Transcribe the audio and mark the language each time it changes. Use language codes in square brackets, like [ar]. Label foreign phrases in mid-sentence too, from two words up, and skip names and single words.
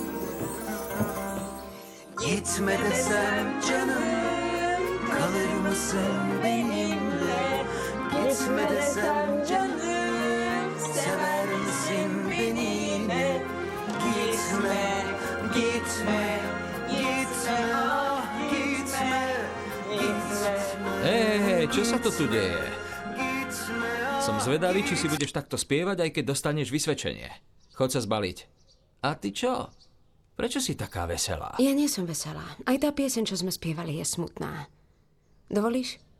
[tr] Gitme desem canım, kalır mısın benimle? Gitme desem canım, sever misin beni yine? Gitme, gitme, gitme, ah gitme, gitme. [sk] Hej, čo sa to tu deje? Som zvedavý, či si budeš takto spievať, aj keď dostaneš vysvedčenie. Choď sa zbaliť. A ty čo? Prečo si taká veselá? Ja nie som veselá. Aj tá pieseň, čo sme spievali, je smutná. Dovolíš?